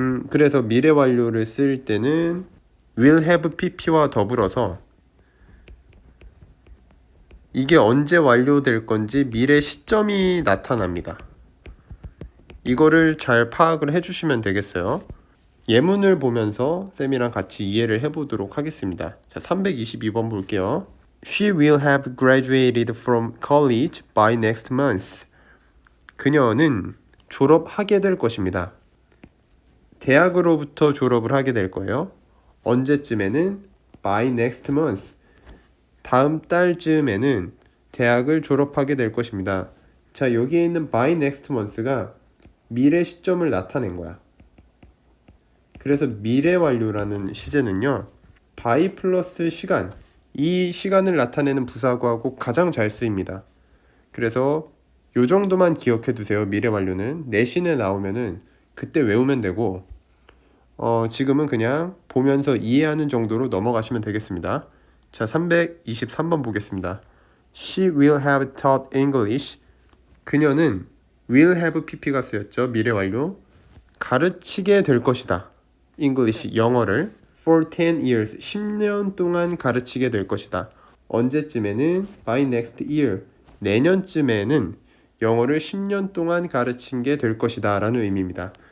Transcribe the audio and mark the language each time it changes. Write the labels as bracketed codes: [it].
[ko] 그래서 미래 완료를 쓸 때는 will have pp와 더불어서 이게 언제 완료될 건지 미래 시점이 나타납니다. 이거를 잘 파악을 해주시면 되겠어요. 예문을 보면서 쌤이랑 같이 이해를 해보도록 하겠습니다. 자, 322번 볼게요. [en] She will have graduated from college by next month. [ko] 그녀는 졸업하게 될 것입니다. 대학으로부터 졸업을 하게 될 거예요. 언제쯤에는 [en] by next month. [ko] 다음 달쯤에는 대학을 졸업하게 될 것입니다. 자, 여기에 있는 [en] by next month [ko] 가 미래 시점을 나타낸 거야. 그래서 미래 완료라는 시제는요, by 플러스 시간, 이 시간을 나타내는 부사구하고 가장 잘 쓰입니다. 그래서 요 정도만 기억해 두세요. 미래 완료는 내신에 나오면은 그때 외우면 되고, 지금은 그냥 보면서 이해하는 정도로 넘어가시면 되겠습니다. 자, 323번 보겠습니다. [en] She will have taught English. [ko] 그녀는 will have pp가 쓰였죠. 미래 완료. 가르치게 될 것이다. English, 영어를 [en] for 10 years, [ko] 10년 동안 가르치게 될 것이다. 언제쯤에는 [en] by next year, [ko] 내년쯤에는 영어를 10년 동안 가르친 게 될 것이다 라는 의미입니다.